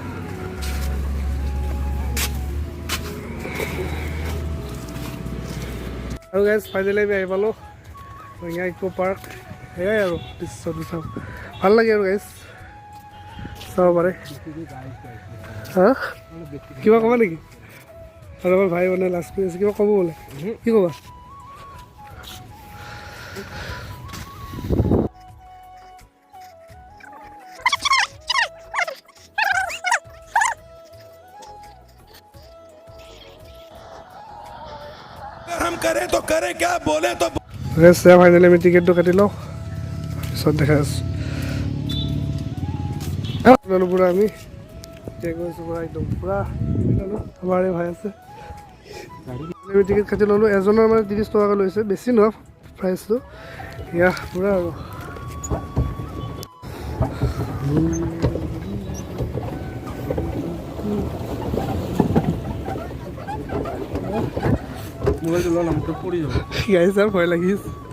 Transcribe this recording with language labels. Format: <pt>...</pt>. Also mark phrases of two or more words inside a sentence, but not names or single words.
<as>আৰু গাইজ ফাইনেলি আমি আহি পালোঁ ৰঙিয়া ইকো পাৰ্ক সেয়াই আৰু দৃশ্যটো চাওঁ ভাল লাগে আৰু গাইজ চাব পাৰে হা কিবা ক'বা নেকি আৰু আমাৰ ভাই মানে লাজ কৰি আছে কিবা ক'ব বোলে কি ক'বা</as> <hi>हम करें तो करें क्या बोले तो</hi> <as>ফাইনেলি আমি টিকেটটো কাটি লওঁ তাৰপিছত দেখাই আছোঁ পূৰা আমি গৈছোঁ পূৰা একদম পূৰা আমাৰ এই ভাই আছে আমি টিকেট কাটি ল'লোঁ এজনৰ মানে 30 টকাকৈ লৈছে বেছি নহয় প্ৰাইচটো ইয়া পূৰা আৰু মোবাইলটো লোৱা নামটো পৰি যাব গাইছ আৰু ভয় লাগিছে</as>